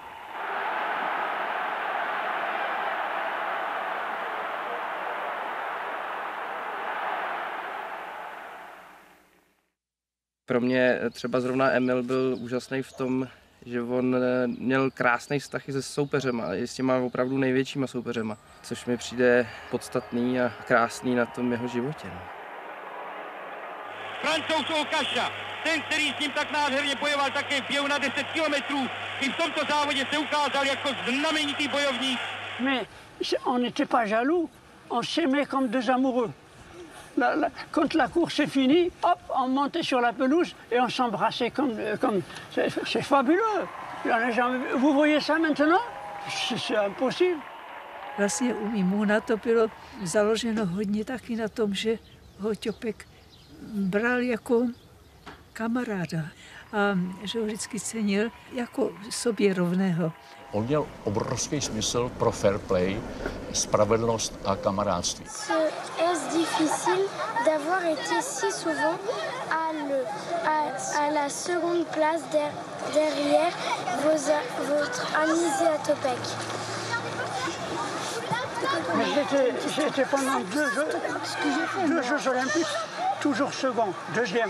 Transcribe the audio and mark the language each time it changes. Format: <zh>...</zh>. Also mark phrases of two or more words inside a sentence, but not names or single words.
<cs>Pro mě třeba zrovna Emil byl úžasný v tom, že on měl krásný vztah i se soupeřema, i s těma opravdu největšíma soupeřema, což mi přijde podstatný a krásný na tom jeho životě. Francouz Okaša, ten, který s ním tak nádherně bojoval také v běhu na 10 kilometrů, i v tomto závodě se ukázal jako znamenitý bojovník.</cs> <fr>Mais on n'était pas jaloux, on s'aimait comme deux amoureux. Quand la course est finie, hop, on montait sur la pelouse et on s'embrassait comme c'est fabuleux. Vous voyez ça maintenant? C'est impossible.</fr> <cs>Vlastně u Mimuna to bylo založeno hodně taky na tom, že ho Těpek bral jako kamaráda. a že ho vždycky cenil jako sobě rovného. On měl obrovský smysl pro</cs> <en>fair play,</en> <cs>spravedlnost a kamarádství.</cs> <fr>Est-ce difficile d'avoir été si souvent à la seconde place derrière votre ami Zátopek? J'étais pendant deux Jeux olympiques, toujours second, deuxième.</fr>